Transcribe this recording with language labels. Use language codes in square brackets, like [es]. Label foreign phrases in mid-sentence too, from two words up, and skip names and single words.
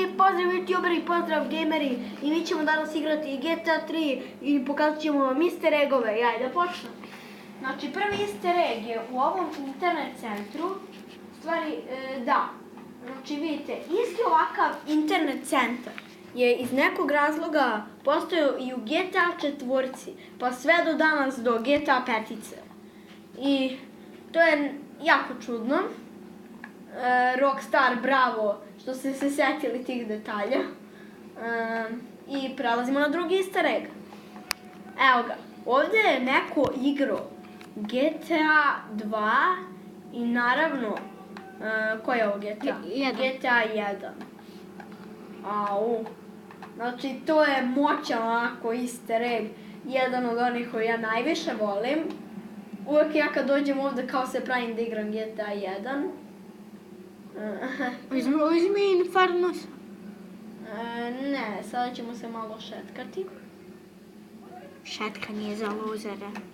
[hr] pozdrav youtuberi, pozdrav gameri i mi ćemo danas igrati GTA 3 i pokazat ćemo vam [en] easter eggove. [hr] Ja, da počnem. Znači, prvi [en] easter egg [hr] je u ovom internet centru. Stvari, da. Znači, vidite, isti ovakav internet centar je iz nekog razloga postojao i u GTA 4, pa sve do danas do GTA 5. I to je jako čudno. Rockstar, bravo, što ste se setili tih detalja. I prelazimo na drugi [en] easter egg. [hr] Evo ga, ovdje je neko igrao GTA 2 i naravno, koji je ovo GTA? GTA 1. Au. Znači, to je moćan onako [en] easter egg, [hr] jedan od onih koji ja najviše volim. Uvijek ja kad dođem ovdje kao se pravim da igram GTA 1. Uzmi Infernos. Ne, sada ćemo se malo šetkati. Šetkanje je za luzere.